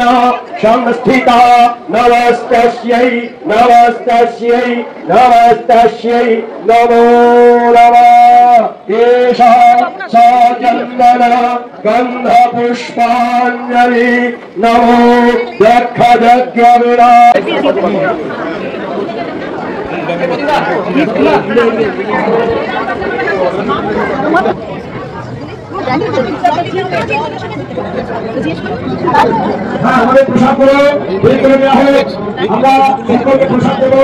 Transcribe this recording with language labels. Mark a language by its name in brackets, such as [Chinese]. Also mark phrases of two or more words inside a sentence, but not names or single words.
[Sanskrit] संस्थिता नमस्तस्यै नमस्तस्यै नमस्तस्यै नमो नमः। एषा सा चन्दन गन्धपुष्पाञ्जलि नमो दक्षयज्ञविना। [Bangla] আমাদের প্রসাদ করো, বের করে দেওয়া হবে, আমরা সকলকে প্রসাদ দেবো।